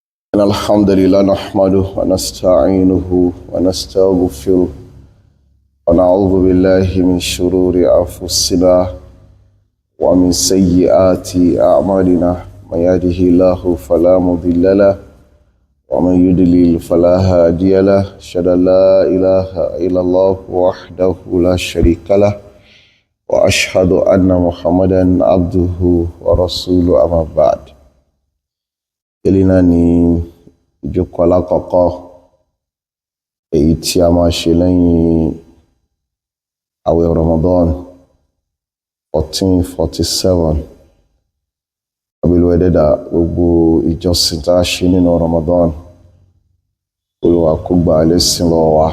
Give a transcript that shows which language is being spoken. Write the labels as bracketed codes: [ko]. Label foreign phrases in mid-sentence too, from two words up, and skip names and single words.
[ar] إن الحمد لله نحمده ونستعينه ونستغفره ونعوذ بالله من شرور أنفسنا ومن سيئات أعمالنا من يهده الله فلا مضل له ومن يضلل فلا هادي له أشهد أن لا إله إلا الله وحده لا شريك له وأشهد أن محمدا عبده ورسوله أما بعد. [yo] Eléyìí ni ìjókòó alákọ̀ọ́kọ́ èyí tí a máa ṣe lẹ́yìn àwẹ̀ Ramadan 1447 abilwẹ́dẹ́dà gbogbo ìjọsìn tá a ṣe nínú Ramadan Olúwa kó gbà lẹ́sìn lọ́wọ́ wa.